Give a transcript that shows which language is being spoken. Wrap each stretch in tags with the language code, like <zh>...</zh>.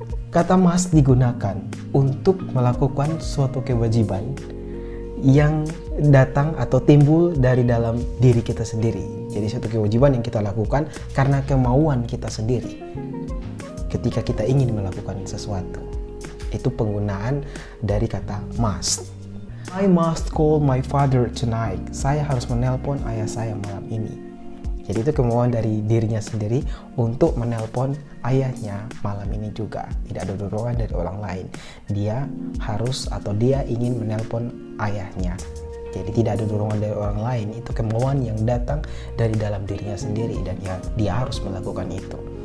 <id>Kata must digunakan untuk melakukan suatu kewajiban yang datang atau timbul dari dalam diri kita sendiri. Jadi suatu kewajiban yang kita lakukan karena kemauan kita sendiri ketika kita ingin melakukan sesuatu. Itu penggunaan dari kata must.</id> <en>I must call my father tonight.</en> <id>Saya harus menelpon ayah saya malam ini. Jadi itu kemauan dari dirinya sendiri untuk menelpon ayahnya malam ini juga. Tidak ada dorongan dari orang lain. Dia harus atau dia ingin menelpon ayahnya. Jadi tidak ada dorongan dari orang lain. Itu kemauan yang datang dari dalam dirinya sendiri dan dia harus melakukan itu.</id>